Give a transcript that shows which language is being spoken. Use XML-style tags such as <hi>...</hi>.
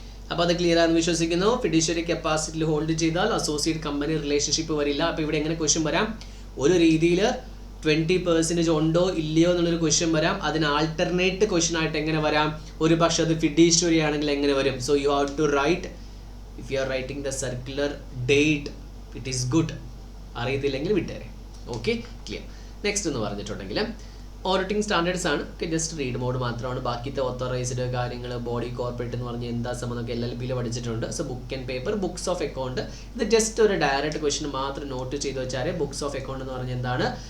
<ml>അപ്പോൾ അത് ക്ലിയർ ആണെന്ന് വിശ്വസിക്കുന്നു. ഫിഡ്യൂഷ്യറി കപ്പാസിറ്റിയിൽ ഹോൾഡ് ചെയ്താൽ അസോസിയേറ്റ് കമ്പനി റിലേഷൻഷിപ്പ് വരില്ല. അപ്പോൾ ഇവിടെ എങ്ങനെ ക്വസ്റ്റ്യൻ വരാം? ഒരു രീതിയിൽ 20% ഉണ്ടോ ഇല്ലയോ എന്നുള്ളൊരു ക്വസ്റ്റ്യൻ വരാം. അതിന് ആൾട്ടർനേറ്റ് ക്വസ്റ്റ്യൻ ആയിട്ട് എങ്ങനെ വരാം? ഒരു പക്ഷേ അത് ഫിഡ്യൂഷ്യറി ആണെങ്കിൽ എങ്ങനെ വരും?</ml> <en>So you have to write. If you are writing the circular date, it is good.</en> <ml>അറിയത്തില്ലെങ്കിൽ വിട്ടേരെ. Okay, clear. Next എന്ന് പറഞ്ഞിട്ടുണ്ടെങ്കിൽ ഓഡിറ്റിംഗ് സ്റ്റാൻഡേർഡ്സ് ആണ്. ജസ്റ്റ് റീഡ് മോഡ് മാത്രമാണ്. ബാക്കിത്തെ ഓത്തോറൈസ്ഡ് കാര്യങ്ങൾ, ബോഡി കോർപ്പറേറ്റ് എന്ന് പറഞ്ഞാൽ എന്താ സംബന്ധമൊക്കെ LLBയിൽ പഠിച്ചിട്ടുണ്ട്. So book and paper, books of account, ഇത് ജസ്റ്റ് ഒരു ഡയറക്റ്റ് ക്വസ്റ്റ്യൻ മാത്രം നോട്ട് ചെയ്ത് വെച്ചാൽ ബുക്സ് ഓഫ് അക്കൗണ്ട് എന്ന് പറഞ്ഞാൽ എന്താണ്?</ml>